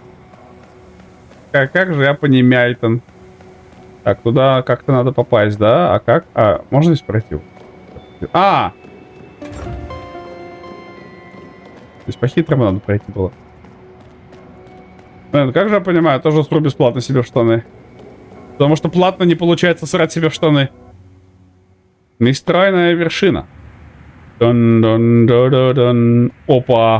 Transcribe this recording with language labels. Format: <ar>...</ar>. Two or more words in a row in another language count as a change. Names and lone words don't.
<ru>Как же я понимаю, Так, туда как-то надо попасть, да? А как? А, можно здесь пройти? А! Здесь по-хитрому надо пройти было. Блин, как же я понимаю, тоже сру бесплатно себе в штаны. Потому что платно не получается срать себе в штаны. Нестройная вершина. Дун-дун-дун-дун-дун. Опа.</ru>